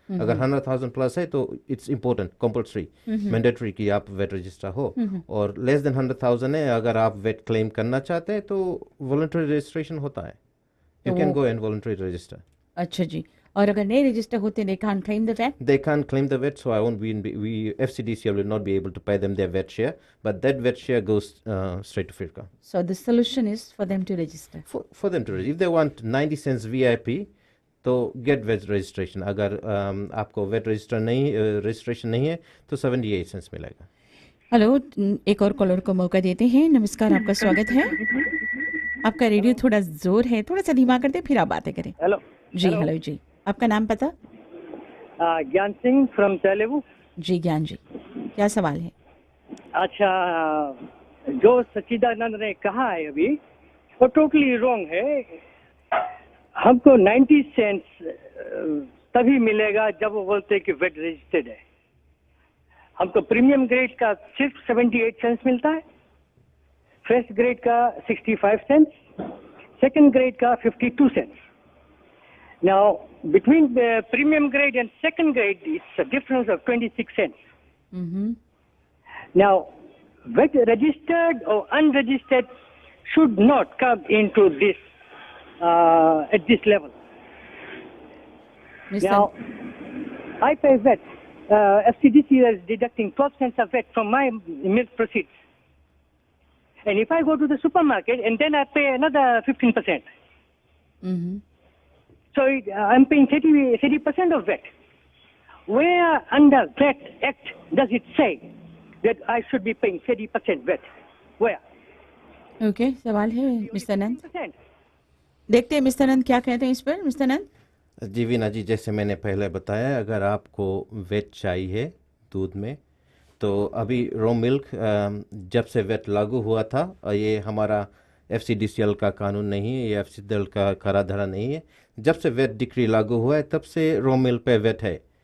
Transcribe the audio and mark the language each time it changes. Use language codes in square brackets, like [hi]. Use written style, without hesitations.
[hi] अगर 100,000 प्लस है तो [en] it's important, compulsory, mandatory [hi] कि आप वेट रजिस्टर हो। और [en] less than [hi] 100,000 है, अगर आप वेट क्लेम करना चाहते हैं तो वॉलंटरी रजिस्ट्रेशन होता है। [en] You can go and voluntary register. [hi] अच्छा जी। और अगर नहीं रजिस्टर होते, [en] they can't claim the VAT? They can't claim the VAT, so I won't FCDCL will not be able to pay them their VAT share, but that VAT share goes straight to FIRCA. So the solution is for them to register. For them to register. If they want 90 cents VIP, [hi] तो [en] get VAT registration. [hi] अगर आपको VAT registration नहीं है तो 78 cents मिलेगा। Hello, एक और collar को मौका देते हैं। नमस्कार, आपका स्वागत है। आपका रेडियो थोड़ा जोर है, थोड़ा सा धीमा कर दे फिर आप बातें करें। हेलो जी, हेलो जी, आपका नाम पता? ज्ञान सिंह फ्रॉम तेलुगु। जी ज्ञान जी, क्या सवाल है? अच्छा, जो सच्चिदानंद ने कहा है अभी वो टोटली रॉन्ग है। हमको 90 सेंट्स तभी मिलेगा जब वो बोलते हैं कि वेट रजिस्टर्ड है। हमको प्रीमियम ग्रेड का सिर्फ 78 सेंट्स मिलता है। फर्स्ट ग्रेड का 65 सेंट्स, सेकंड ग्रेड का 52 cents. [en] Now between premium grade and second grade it's a difference of 26 cents. Now, whether registered or unregistered should not come into this at this level. Mr. Now, I pay VAT. FCDC is deducting 12 cents of VAT from my milk proceeds. And if I go to the supermarket and then I pay another 15%. So I'm paying 30% of VAT. Where under VAT Act does it say that I should be paying 30% VAT? Where? [hi] Okay, सवाल है mister नंद. [en] 30%. [hi] देखते हैं mister नंद क्या कहते हैं इस पर. Mister नंद. जी वीना जी, जैसे मैंने पहले बताया, अगर आपको वेट चाहिए दूध में, तो अभी रॉ मिल्क जब से वेट लागू हुआ था, और ये हमारा FCDCL का कानून नहीं है, ये FCDCL का कराधारा नहीं है, जब से वेट डिक्री लागू हुआ है तब से रॉ मिल्क पे वेट है.